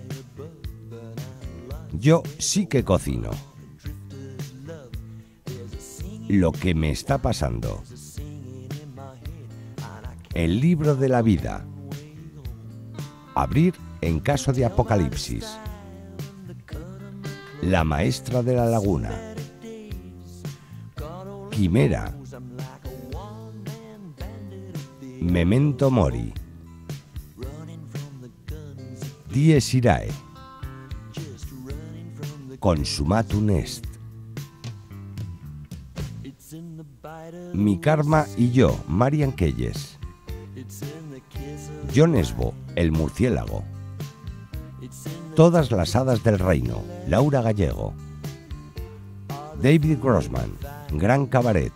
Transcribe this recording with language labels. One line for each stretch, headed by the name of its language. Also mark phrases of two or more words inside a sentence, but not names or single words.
Spanish: Yo sí que cocino. Lo que me está pasando. El libro de la vida. Abrir en caso de apocalipsis. La maestra de la laguna. Quimera. Memento mori. Dies irae. Consumatum est. Mi karma y yo, Marian Keyes. Jon Esbo, el murciélago. Todas las hadas del reino, Laura Gallego. David Grossman, Gran Cabaret.